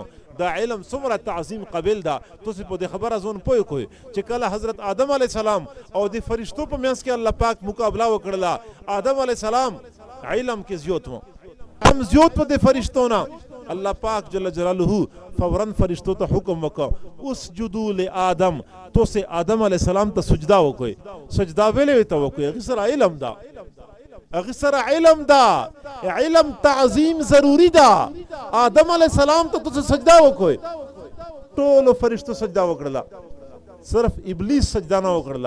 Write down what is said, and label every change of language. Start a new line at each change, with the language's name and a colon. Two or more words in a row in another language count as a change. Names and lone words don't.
Pashto: دا علم څومره تعظیم قبل ده تاسو په دې خبره ځون پوه کوئ چې کله حضرت آدم علیه السلام او د فرشتو په منځ کې الله پاک مقابله وکړله. آدم علیه السلام علم کې زیات و هم زیات په د فرشتو نه. الله پاک جل جلاله فوراً فرشتو ته حکم وکړ
Arabic: اسجدوا لآدم
Pashto: تو سے آدم علیه السلام ته سجده وکړئ. سجده ویلې ته وکړئ هغې سره علم ده هغې سره علم ده علم تعظیم ضروری ده. آدم علیه السلام ته تاسو سجده وکړئ ټولو فرشتو سجده وکړله صرف ابلیس سجده نه وکړله.